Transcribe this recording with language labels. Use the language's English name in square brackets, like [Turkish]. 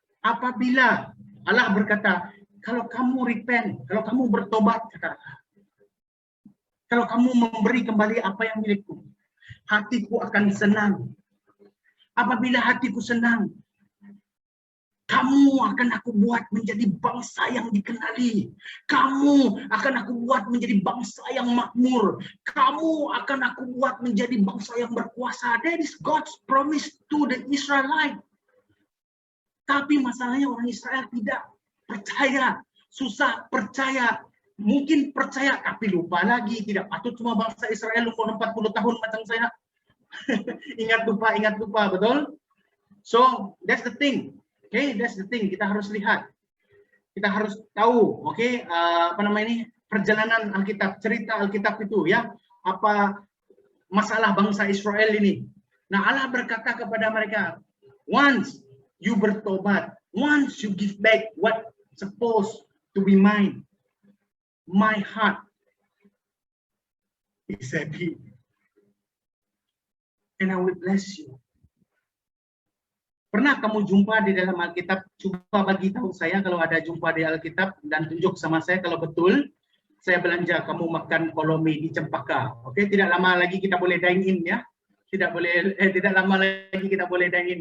[Malay] Apabila Allah berkata, kalau kamu repent, kalau kamu bertobat, kata Allah, kalau kamu memberi kembali apa yang milikku, hatiku akan senang. Apabila hatiku senang, kamu akan aku buat menjadi bangsa yang dikenali. Kamu akan aku buat menjadi bangsa yang makmur. Kamu akan aku buat menjadi bangsa yang berkuasa. [English] That is God's promise to the Israelite. [Malay] Tapi masalahnya orang Israel tidak percaya, susah percaya. Mungkin percaya tapi lupa lagi. Tidak patut semua bangsa Israel umur 40 tahun macam saya. ingat lupa, betul? [English] So, that's the thing. Okay, that's the thing. [Malay] Kita harus lihat. Kita harus tahu, okay, perjalanan Alkitab, cerita Alkitab itu ya. Apa masalah bangsa Israel ini. Nah, Allah berkata kepada mereka, [English] once you bertobat, once you give back what supposed to be mine, my heart is happy, and I will bless you. [Malay] Pernah kamu jumpa di dalam Alkitab? Coba bagi tahu saya kalau ada jumpa di Alkitab dan tunjuk sama saya kalau betul. Saya belanja, kamu makan kolomi di Cempaka. Oke, tidak lama lagi kita boleh dine in ya. Tidak lama lagi kita boleh dine in.